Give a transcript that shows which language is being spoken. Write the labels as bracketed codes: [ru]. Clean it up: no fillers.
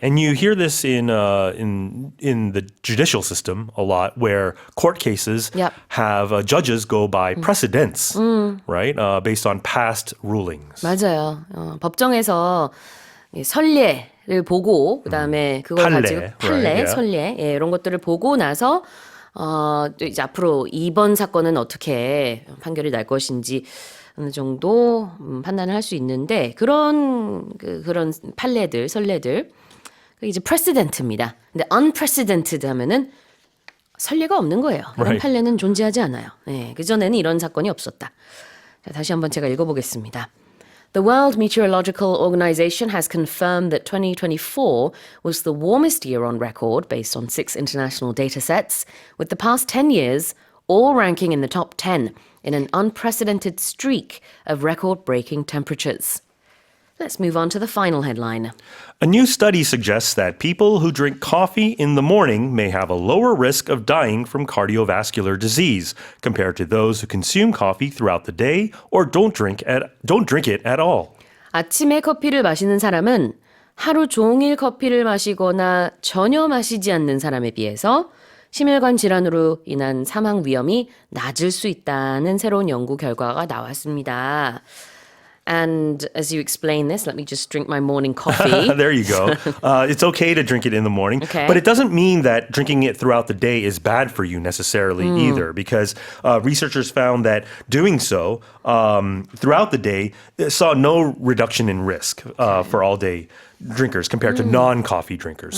[en] And you hear this in the judicial system a lot where court cases have judges go by precedents, right? Based on past rulings. [ko] 맞아요. 법정에서 선례를 보고 그다음에 그걸 판례, 가지고 판례, [en] right, yeah. [ko] 선례 이런 것들을 보고 나서 또 이제 앞으로 이번 사건은 어떻게 판결이 날 것인지 어느 정도 판단을 할 수 있는데 그런 판례들, 선례들 그게 이제 precedente입니다. 근데 unprecedented 하면은 선례가 없는 거예요. 이런 [en] Right. [ko] 판례는 존재하지 않아요. 네, 그전에는 이런 사건이 없었다. 자, 다시 한번 제가 읽어보겠습니다. [en] The World Meteorological Organization has confirmed that 2024 was the warmest year on record based on 6 international data sets, with the past 10 years all ranking in the top 10 in an unprecedented streak of record-breaking temperatures. Let's move on to the final headline. A new study suggests that people who drink coffee in the morning may have a lower risk of dying from cardiovascular disease compared to those who consume coffee throughout the day or don't drink it at all. [ko] 아침에 커피를 마시는 사람은 하루 종일 커피를 마시거나 전혀 마시지 않는 사람에 비해서 심혈관 질환으로 인한 사망 위험이 낮을 수 있다는 새로운 연구 결과가 나왔습니다. [en] And as you explain this, let me just drink my morning coffee. There you go. It's okay to drink it in the morning, Okay. but it doesn't mean that drinking it throughout the day is bad for you necessarily either, because researchers found that doing so throughout the day saw no reduction in risk for all-day drinkers compared to non-coffee drinkers.